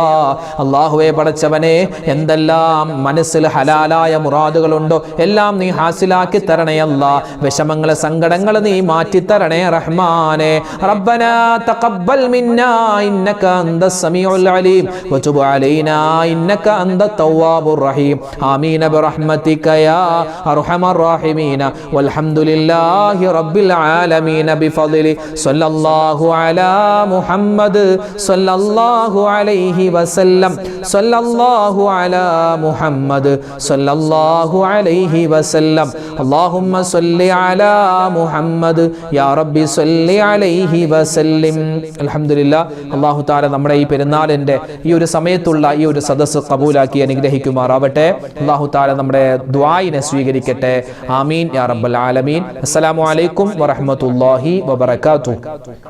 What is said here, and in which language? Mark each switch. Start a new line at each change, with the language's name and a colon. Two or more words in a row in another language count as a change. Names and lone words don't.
Malayalam: അല്ലാഹുവേ, പടച്ചവനെ, എന്തെല്ലാം മനസ്സിൽ ഹലാലായ മുറാദുകളുണ്ടോ എല്ലാം നീ ഹാസിലാക്കി തരണേ അല്ലാ. വിഷമങ്ങളെ, സങ്കടങ്ങൾ നീ മാറ്റി തരണേ റഹ്മാനെ.
Arabic: ربنا تقبل منا إنك أنت السميع العليم وتب علينا إنك أنت التواب الرحيم. آمين برحمتك برحمتك يا أرحم الراحمين والحمد لله رب العالمين بفضل صلى الله على محمد صلى الله عليه وسلم صلى الله على محمد صلى الله عليه وسلم اللهم صل على محمد يا ربي صل عليه وسلم الحمد لله الله تعالى
Malayalam: നമ്മുടെ ഈ പെരുന്നാളിന്റെ ഈ ഒരു സമയത്തുള്ള ഈ ഒരു സദസ്സ് കബൂലാക്കി അനുഗ്രഹിക്കുമാറാവട്ടെ.
Arabic: الله تعالى
Malayalam: നമ്മുടെ ദുആയിനെ സ്വീകരിക്കട്ടെ.
Arabic: آمين يا رب العالمين. السلام عليكم ورحمة الله وبركاته.